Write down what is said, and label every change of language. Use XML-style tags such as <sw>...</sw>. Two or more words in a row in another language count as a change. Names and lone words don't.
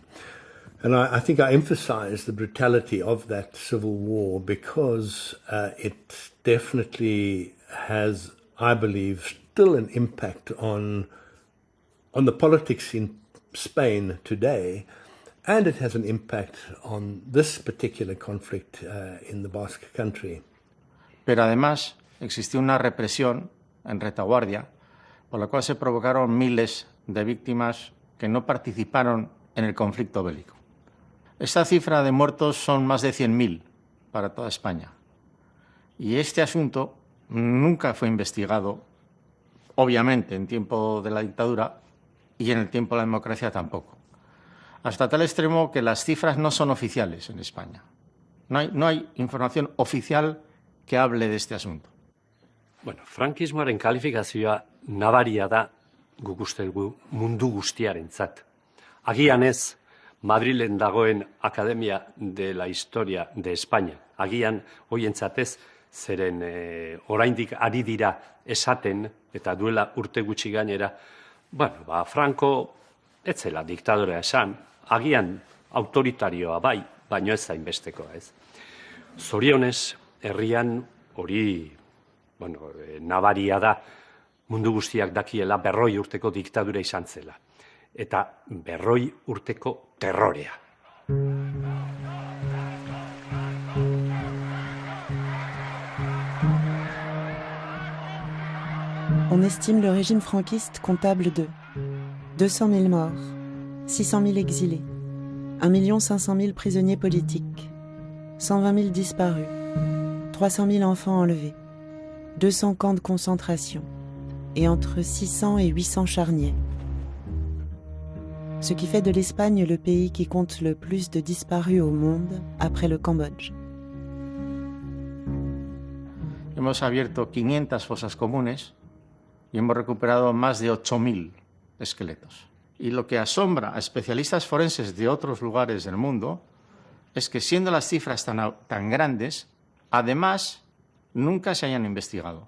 <en>And I think I emphasize the brutality of that civil war because it definitely has, I believe, still an impact on the politics in Spain today, and it has an impact on this particular conflict in the Basque country.</en> <es>Pero además existió una represión en retaguardia por la cual se provocaron miles de víctimas que no participaron en el conflicto bélico. Esta cifra de muertos son más de 100.000 para toda España. Y este asunto nunca fue investigado, obviamente, en tiempo de la dictadura y en el tiempo de la democracia tampoco. Hasta tal extremo que las cifras no son oficiales en España. No hay información oficial que hable de este asunto.</es> <eu>Bueno, frankismoaren kalifikazioa nabaria da guk uste dugu mundu guztiarentzat. Agian ez Madrilen dagoen Akademia de la Historia de España. Agian hoientzatez, zeren oraindik ari dira esaten, eta duela urte gutxi gainera, bueno, Franco ez zela diktadorea esan, agian autoritarioa bai, baino ez zainbestekoa, ez. Zorionez, herrian hori, bueno, nabaria da, mundu guztiak dakiela 100 urteko diktadura izan zela. Eta 100 urteko terrorea.</eu> <fr>On estime le régime franquiste comptable de 200 000 morts, 600 000 exilés, 1 500 000 prisonniers politiques, 120 000 disparus, 300 000 enfants enlevés, 200 camps de concentration et entre 600 et 800 charniers. Ce qui fait de l'Espagne le pays qui compte le plus de disparus au monde après le Cambodge.</fr> <es>Hemos abierto 500 fosas comunes y hemos recuperado más de 8.000 esqueletos. Y lo que asombra a especialistas forenses de otros lugares del mundo es que, siendo las cifras tan grandes, además nunca se hayan investigado.</es>